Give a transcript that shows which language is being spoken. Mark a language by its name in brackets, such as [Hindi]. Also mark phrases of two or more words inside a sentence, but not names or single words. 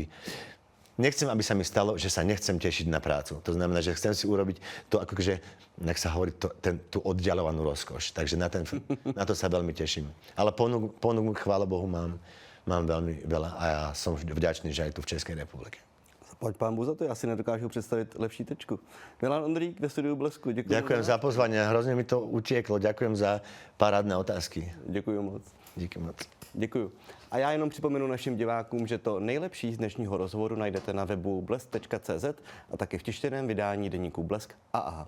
[Slovak] Nechcem, aby sa mi stalo, že sa nechcem tešiť na prácu. To znamená, že chcem si urobiť to, akože, nech sa hovorí, tú oddialovanú rozkoš. Takže na to sa veľmi teším. Ale ponúk chvála Bohu, mám veľmi veľa a ja som vďačný, že aj tu v Českej republike. [Czech] Pať pán Bůh za to, já si nedokážu představit lepší tečku. Milan Ondrík ve studiu Blesku. [Slovak] Ďakujem za pozvanie, hrozne mi to utieklo. Ďakujem za parádne otázky. [Czech] Děkuji moc. Díky moc. Děkuju. A já jenom připomenu našim divákům, že to nejlepší z dnešního rozhovoru najdete na webu blesk.cz a taky v tištěném vydání deníku Blesk a AHA.